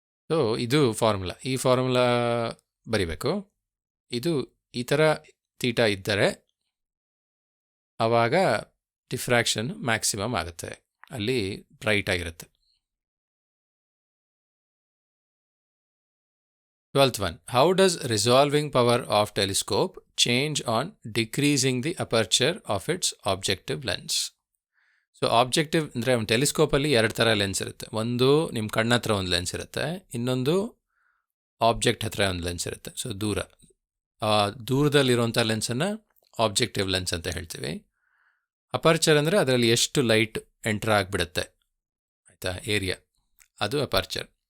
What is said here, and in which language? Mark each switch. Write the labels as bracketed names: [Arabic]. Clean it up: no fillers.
[Kannada] So ಇದು formula. ಈ formula ಬರಿಬೇಕು. ಇದು ಈ ಥರ ಥೀಟಾ ಇದ್ದರೆ ಆವಾಗ ಡಿಫ್ರಾಕ್ಷನ್ ಮ್ಯಾಕ್ಸಿಮಮ್ ಆಗುತ್ತೆ, ಅಲ್ಲಿ ಬ್ರೈಟ್ ಆಗಿರುತ್ತೆ. [English] 12th one. How does resolving power of telescope change on decreasing the aperture of its objective lens? [Kannada] So objective ಅಂದರೆ ಒಂದು ಟೆಲಿಸ್ಕೋಪಲ್ಲಿ ಎರಡು ಥರ ಲೆನ್ಸ್ ಇರುತ್ತೆ. ಒಂದು ನಿಮ್ಮ ಕಣ್ಣ ಹತ್ರ ಒಂದು ಲೆನ್ಸ್ ಇರುತ್ತೆ, ಇನ್ನೊಂದು ಆಬ್ಜೆಕ್ಟ್ ಹತ್ರ ಒಂದು ಲೆನ್ಸ್ ಇರುತ್ತೆ. ಸೊ ದೂರದಲ್ಲಿರುವಂಥ ಲೆನ್ಸನ್ನು ಆಬ್ಜೆಕ್ಟಿವ್ ಲೆನ್ಸ್ ಅಂತ ಹೇಳ್ತೀವಿ. ಅಪರ್ಚರ್ ಅಂದರೆ ಅದರಲ್ಲಿ ಎಷ್ಟು ಲೈಟ್ ಎಂಟರ್ ಆಗಿಬಿಡುತ್ತೆ, ಆಯಿತಾ, ಏರಿಯಾ, ಅದು ಅಪರ್ಚರ್.